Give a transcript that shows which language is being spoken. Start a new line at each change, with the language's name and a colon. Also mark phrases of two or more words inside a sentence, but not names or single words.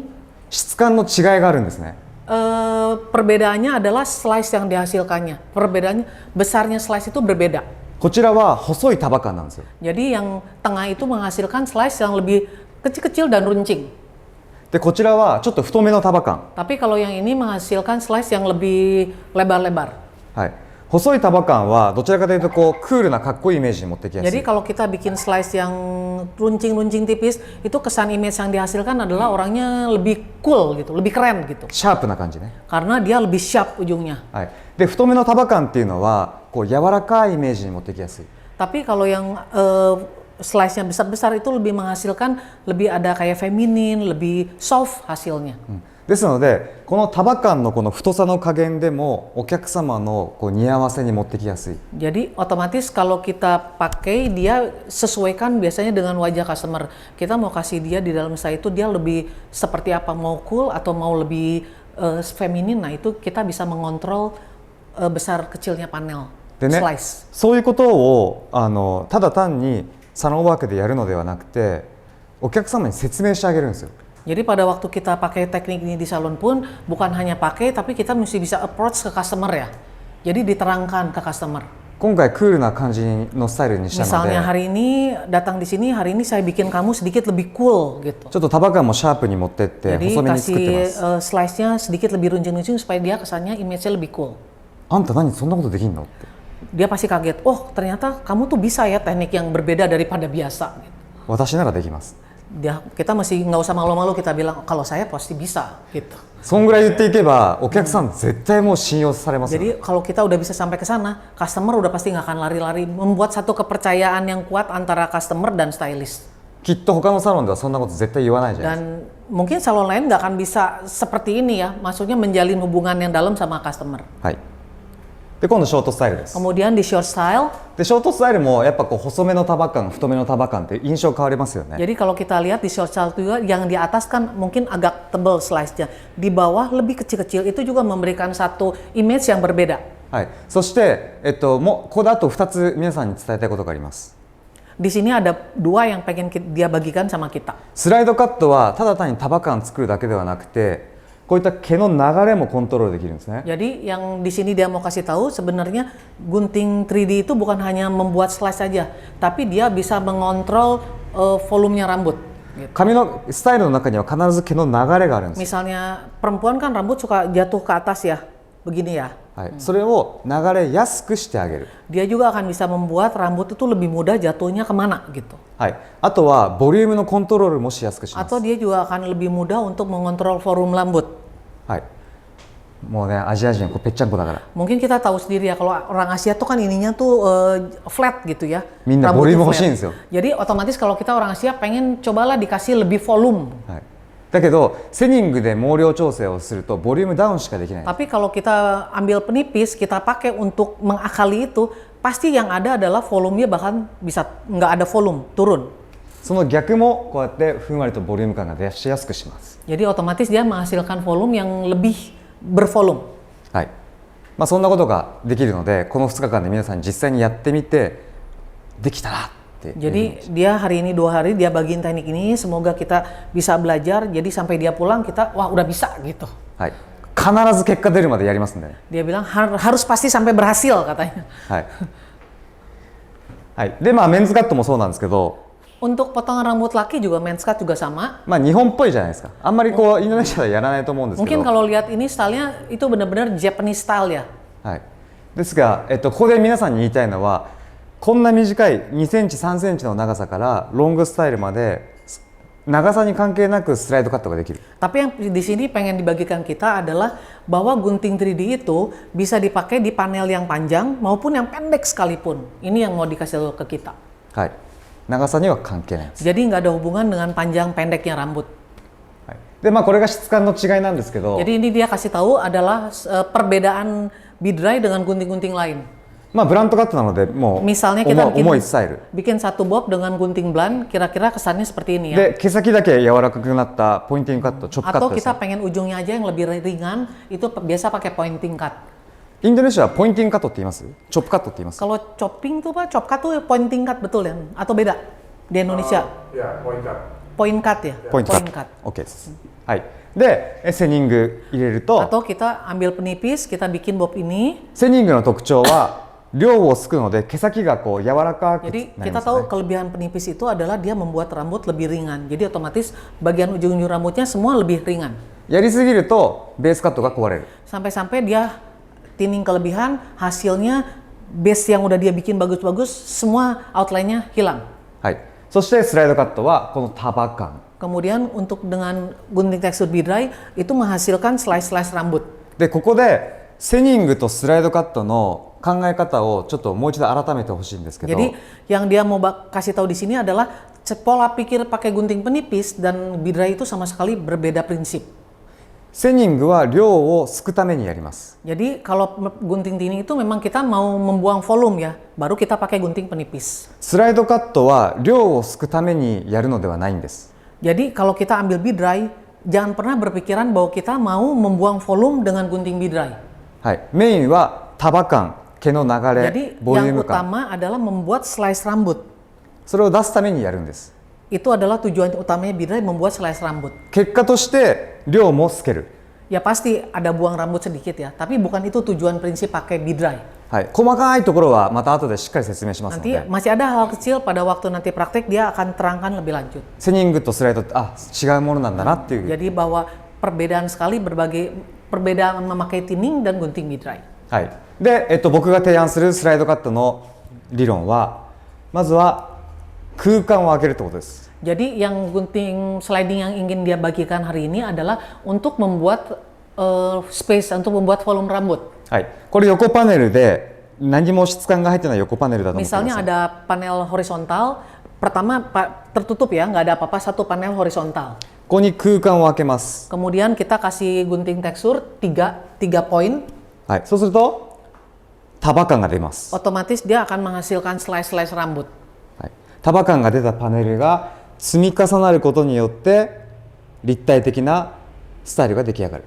Japanese: 質感の違いがあるんですね。
Indonesian: Perbedaannya adalah slice yang dihasilkannya. Perbedaannya besarnya slice itu berbeda.
Japanese: こちらは細い束感なんですよ。
Indonesian: Jadi yang tengah itu menghasilkan slice yang lebih kecil-kecil dan runcing.
Japanese: でこちらはちょっと太めの束感。
Indonesian: Tapi kalau yang ini menghasilkan slice yang lebih lebar-lebar.
Japanese: はい、細い束感はどちらかというとこうクールなかっこいいイメージに持ってきやす
Indonesian: Jadi
Japanese: い。
Indonesian: kalau kita bikin slice yang runcing-runcing tipis, itu kesan image yang dihasilkan adalah orangnya lebih cool gitu, lebih keren gitu.
Japanese: シャープな感じね。
Indonesian: Karena dia lebih sharp ujungnya.
Japanese: はい、で太めの束感っていうのはこう柔らかいイメージに持ってきやすい。
Indonesian: Tapi kalau yang slice-nya besar-besar itu lebih menghasilkan lebih ada kayak feminin, lebih soft hasilnya.
Japanese: ですのでこの束感のこの太さの加減でもお客様のこう似合わせに持ってきやすい。
Indonesian: Jadi otomatis kalau kita pakai dia sesuaikan biasanya dengan wajah customer. Kita mau kasih dia di dalam style itu dia lebih seperti apa, mau cool atau mau lebih feminin. Nah itu kita bisa mengontrol besar kecilnya panel
Japanese: でね、
Indonesian: slice.
Japanese: そういうことをただ単にサロンワークでやるのではなくてお客様に説明してあげるんですよ。
Indonesian: Jadi pada waktu kita pakai teknik ini di salon pun bukan hanya pakai tapi kita mesti bisa approach ke customer ya. Jadi diterangkan ke customer.
Japanese: 今回クールな感じのスタイルにしたので
Indonesian: Misalnya hari ini datang di sini, hari ini saya bikin kamu sedikit lebih cool gitu.
Japanese: ちょっと束感もシャープに持ってって
Indonesian: Jadi
Japanese: 細めに作ってま
Indonesian: kasih
Japanese: す。
Indonesian: slice-nya sedikit lebih runcing-runcing supaya dia kesannya image-nya lebih cool.
Japanese: あんた何そんなことできんのって。
Indonesian: Dia pasti kaget, oh ternyata kamu tuh bisa ya teknik yang berbeda daripada biasa. Gitu.
Japanese: 私ならできます。
Indonesian: Kita masih nggak usah malu-malu kita bilang kalau saya pasti bisa gitu.
Japanese: そんぐらい言っていけばお客さん絶対もう信用されますよ。
Indonesian: Jadi kalau kita udah bisa sampai ke sana, customer udah pasti nggak akan lari-lari, membuat satu kepercayaan yang kuat antara customer dan stylist.
Japanese: きっと他のサロンではそんなこと絶対言わないじゃないですか。
Indonesian: Dan mungkin salon lain nggak akan bisa seperti ini ya, maksudnya menjalin hubungan yang dalam sama customer.
Japanese: はい。で今度ショートスタイルです。
Indonesian: Kemudian di
English: short style,
Japanese: でショートスタイルもやっぱこう細めの束感太めの束感って印象変わりますよね。
Indonesian: jadi kalau kita lihat di
English: short style
Indonesian: juga yang di atas kan mungkin agak tebal slice-nya, di bawah lebih kecil-kecil, itu juga memberikan satu image yang berbeda.
Japanese: はい、そして、もうここであと2つ皆さんに伝えたいことがあります。
Indonesian: Di sini ada dua yang pengen dia bagikan sama kita.
Japanese: スライドカットはただ単に束感作るだけではなくて、こういった毛の流れもコントロールできるんですね。
Indonesian: Jadi yang di sini dia mau kasih tahu sebenarnya gunting 3D itu bukan hanya membuat slice saja, tapi dia bisa mengontrol volumenya rambut.
Japanese: 髪のスタイルの中には必ず毛の流れがあるんです。
Indonesian: Misalnya perempuan kan rambut suka jatuh ke atas ya, begini ya.
Japanese: はい、それを流れやすくしてあげる。
Indonesian: Dia juga akan bisa membuat rambut itu lebih mudah jatuhnya kemana gitu.
Japanese: はい、あとはボリュームのコントロールもしやすくします。
Indonesian: Atau dia juga akan lebih mudah untuk mengontrol volume rambut.
Japanese: はい、もうねアジア人こうぺっちゃんこだから。
Indonesian: Mungkin kita tahu sendiri ya kalau orang Asia tuh kan ininya tuh flat gitu ya.
Japanese: みんなボリューム欲しいんですよ。
Indonesian: Jadi otomatis kalau kita orang Asia pengen cobalah dikasih lebih volume.
Japanese: はい、だけどセニングで毛量調整をするとボリュームダウンしかできない。
Indonesian: Tapi kalau kita ambil penipis, kita pakai untuk mengakali itu, pasti yang ada adalah volumenya bahkan bisa nggak ada volume, turun.
Japanese: その逆もこうやってふんわりとボリューム感が出しやすくします。
Indonesian: Jadi otomatis dia menghasilkan volume yang lebih bervolume.
Japanese: はい、まあそんなことができるので、この2日間で皆さん実際にやってみてできたらっていうふうに。
Indonesian: Jadi dia hari ini 2 hari dia bagiin teknik ini, semoga kita bisa belajar. Jadi sampai dia pulang kita wah udah bisa gitu.
Japanese: はい、必ず結果出るまでやりますんでね。
Indonesian: Dia bilang harus pasti sampai berhasil katanya.
Japanese: はい。はい。でまあメンズカットもそうなんですけど、
Indonesian: Untuk potongan rambut laki juga
English: men's cut
Indonesian: juga sama.
Japanese: まあ日本っぽいじゃないですか。あんまりこうインドネシアではやらないと思うんですけ
Indonesian: Mungkin
Japanese: ど。
Indonesian: kalau lihat ini stylenya itu benar-benar
English: Japanese style
Indonesian: ya.
Japanese: はい。ですが、ここで皆さんに言いたいのは、こんな短い2センチ3センチの長さからロングスタイルまで長さに関係なくスライドカットができる。
Indonesian: Tapi yang di sini pengen dibagikan kita adalah bahwa gunting 3D itu bisa dipakai di panel yang panjang maupun yang pendek sekalipun. Ini yang mau dikasih tahu ke kita.
Japanese: はい。長さには関係ないです。
Indonesian: Jadi nggak ada hubungan dengan panjang pendeknya rambut.
Japanese: はい。でまあこれが質感の違いなんですけど、
Indonesian: Jadi ini dia kasih tahu adalah perbedaan bidrai dengan gunting-gunting lain.
Japanese: まあブラントカットなのでもう
Indonesian: Misalnya kita
Japanese: 重いスタイル。
Indonesian: bikin satu bob dengan gunting blunt, kira-kira kesannya seperti ini ya.
Japanese: で毛先だけ柔らかくなったポインティングカット、チョップカッ
Indonesian: Atau
Japanese: トですね
Indonesian: kita pengen ujungnya aja yang lebih ringan, itu biasa pakai
English: pointing cut.
Japanese: インドネシアはポインティングカットって言います？チョップカットって言います？
Indonesian: Kalau chopping tuh Pak,
English: chop cut
Indonesian: tuh
English: pointing cut
Indonesian: betul ya? Atau beda? Di Indonesia? Ya,
English: point cut. Point cut ya?
Japanese: ポイントカット。OK です。はい。でセニング入れると、
Indonesian: Atau kita ambil penipis, kita bikin bob ini.
Japanese: セニングの特徴は量をすくので毛先がこう柔らかくな
Indonesian: Jadi
Japanese: り
Indonesian: kita
Japanese: ます
Indonesian: tahu
Japanese: ね。
Indonesian: kelebihan penipis itu adalah dia membuat rambut lebih ringan. Jadi otomatis bagian ujung-ujung rambutnya semua lebih ringan.
Japanese: やりすぎるとベースカットが壊れる。
Indonesian: Sampai-sampai dia thinning kelebihan, hasilnya base yang udah dia bikin bagus-bagus, semua outline-nya hilang.
Japanese: はい。そしてスライドカットはこの束感。
Indonesian: Kemudian untuk dengan gunting tekstur bidrai itu menghasilkan slice-slice rambut.
Japanese: でここでセニングとスライドカットの考え方をちょっともう一度改めてほしいんですけど。
Indonesian: Jadi yang dia mau kasih tahu di sini adalah pola pikir pakai gunting penipis dan bidrai itu sama sekali berbeda prinsip.
Japanese: セニングは量をすくためにやります。
Indonesian: Jadi kalau gunting tini itu memang kita mau membuang volume ya, baru kita pakai gunting penipis.
Japanese: スライドカットは量をすくためにやるのではないんです。
Indonesian: Jadi kalau kita ambil bidrai, jangan pernah berpikiran bahwa kita mau membuang volume dengan gunting bidrai.
Japanese: はい。メインは束感、毛の流
Indonesian: Jadi
Japanese: れ、ボリュー
Indonesian: yang
Japanese: ム感、
Indonesian: utama adalah membuat slice rambut.
Japanese: それを出すためにやるんです。
Indonesian: Itu adalah tujuan utamanya bidrai membuat slice rambut.
Japanese: 結果として量もつける。
Indonesian: Ya pasti ada buang rambut sedikit ya, tapi bukan itu tujuan prinsip pakai bidrai.
Japanese: はい。細かいところはまた後でしっかり説明しますの
Indonesian: Nanti
Japanese: で。
Indonesian: masih ada hal kecil pada waktu nanti praktek dia akan terangkan lebih lanjut.
Japanese: セニングとスライドって違うものなんだなっていう。
Indonesian: Jadi bahwa perbedaan sekali berbagai perbedaan memakai tinning dan gunting bidrai.
Japanese: はい。で、僕が提案するスライドカットの理論は、まずは空間を空けるってことです。
Indonesian: Jadi yang gunting sliding yang ingin dia bagikan hari ini adalah untuk membuat space, untuk membuat volume rambut.
Japanese: はい。これ横パネルで何も質感が入ってない横パネルだと思ってくだ
Indonesian: Misalnya
Japanese: さい。
Indonesian: ada panel horizontal, pertama tertutup ya, nggak ada apa-apa, satu panel horizontal.
Japanese: ここに空間を空けます。
Indonesian: Kemudian kita kasih gunting tekstur 3 poin.
Japanese: はい。そうすると束感が出ます。
Indonesian: otomatis dia akan menghasilkan slice-slice rambut.
Japanese: はい、束感が出たパネルが積み重なることによって立体的なスタイルが出来上がる。